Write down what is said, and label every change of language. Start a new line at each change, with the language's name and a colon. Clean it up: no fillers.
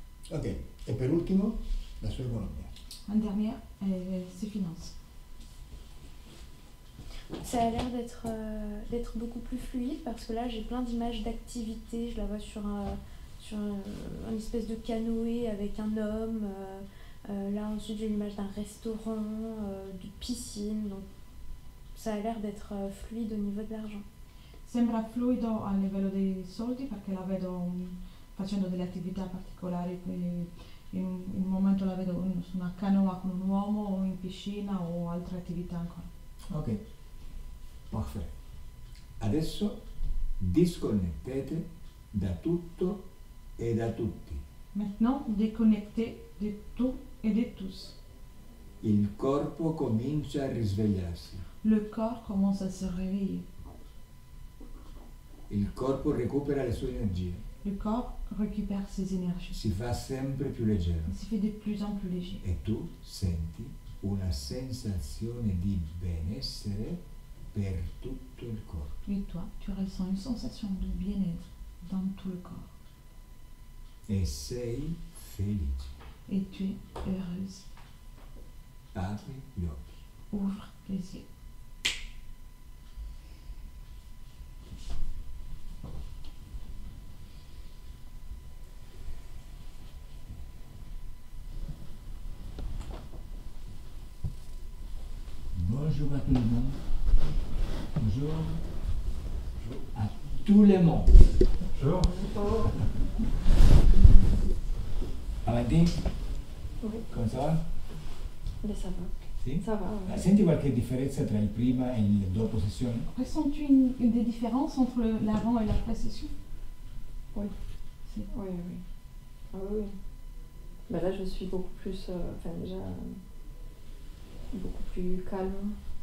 Italian: Ok, e per ultimo la sua economia.
French: Un dernier, ses finances. Ça a l'air d'être beaucoup plus fluide parce que là j'ai plein d'images d'activités. Je la vois sur une espèce de canoë avec un homme. Là ensuite j'ai l'image d'un restaurant, de piscine. Donc ça a l'air d'être fluide au niveau de l'argent.
Italian: Sembra fluido a livello dei soldi perché la vedo facendo delle attività particolari. In un momento la vedo su una canoa con un uomo o in piscina o altre attività ancora. Ok, perfetto. Adesso disconnettete da tutto e da tutti.
French: Maintenant, déconnectez de tout et de tous.
Italian: Il corpo comincia a risvegliarsi.
French: Le corps commence à se réveiller.
Italian: Il corpo recupera le sue energie.
French: Le corps récupère ses énergies.
Italian: Si fa sempre più leggero.
French: Il se fait de plus en plus léger.
Italian: E tu senti una sensazione di benessere per tutto il corpo.
French: Et toi, tu ressens une sensation de bien-être dans tout le corps.
Italian: E sei felice.
French: Et tu es heureuse.
Italian: Apri gli occhi.
French: Ouvre les yeux. Bonjour à tout le monde. Bonjour. À tout le monde. Bonjour.
Italian: Avanti?
French: Oui.
Italian: Come
French: ça va? Mais ça va.
Italian: Sì?
French: Ça va, ouais.
Italian: Senti qualche differenza tra il prima e il dopo sessione?
French: Ressens-tu des différences entre l'avant et l'après-session? Oui.
Italian: Si.
French: Oui, oui. Ah oui, oui. Ben là, je suis beaucoup plus, déjà, beaucoup plus calme.